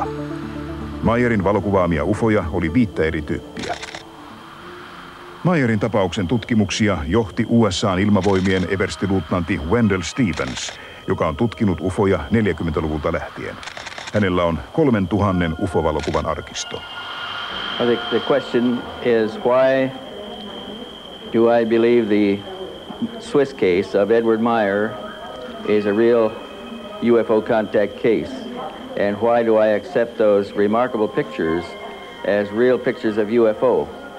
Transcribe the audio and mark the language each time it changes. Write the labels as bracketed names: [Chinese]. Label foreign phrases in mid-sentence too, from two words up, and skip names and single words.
[Finnish] Meyerin valokuvaamia ufoja oli 5 eri tyyppiä. Meyerin tapauksen tutkimuksia johti USA:n ilmavoimien everstiluutnantti Wendell Stevens, joka on tutkinut ufoja 40-luvulta lähtien. Hänellä on 3000 ufo-valokuvan arkisto. [English] I think the question is why do I believe the Swiss case of Edward Meyer is a real UFO contact case? And why do I accept those remarkable pictures as real pictures of UFO?